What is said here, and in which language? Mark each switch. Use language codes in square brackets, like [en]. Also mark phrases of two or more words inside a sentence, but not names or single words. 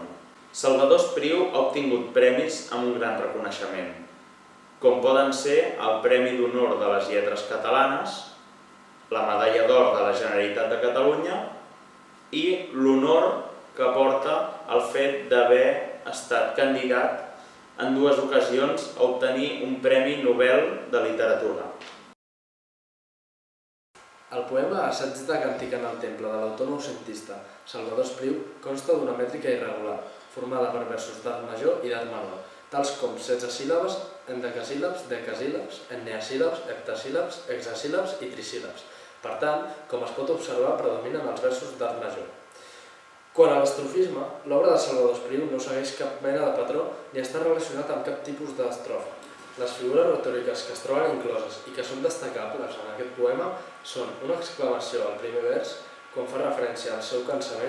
[ca] Salvador Espriu ha obtingut premis amb un gran reconeixement, com poden ser el Premi d'Honor de les Lletres Catalanes, la Medalla d'Or de la Generalitat de Catalunya i l'honor que porta el fet d'haver estat candidat en 2 ocasions a obtenir un Premi Nobel de Literatura. El poema Assaig de càntic en el temple de l'autor noucentista Salvador Espriu consta d'una mètrica irregular, formada per versos d'art major i d'art menor, tals com 16 síl·labes, endecasíl·labs, decasíl·labs, enneasíl·labs, heptasíl·labs, hexasíl·labs i trisíl·labs. Per tant, com es pot observar, predominen els versos d'art major. Quant a l'estrofisme, l'obra de Salvador Espriu no segueix cap mena de patró ni està relacionat amb cap tipus d'estrofa. Les figures retòriques que es troben incloses i que són destacables en aquest poema són una exclamació al primer vers, quan fa referència al seu cansament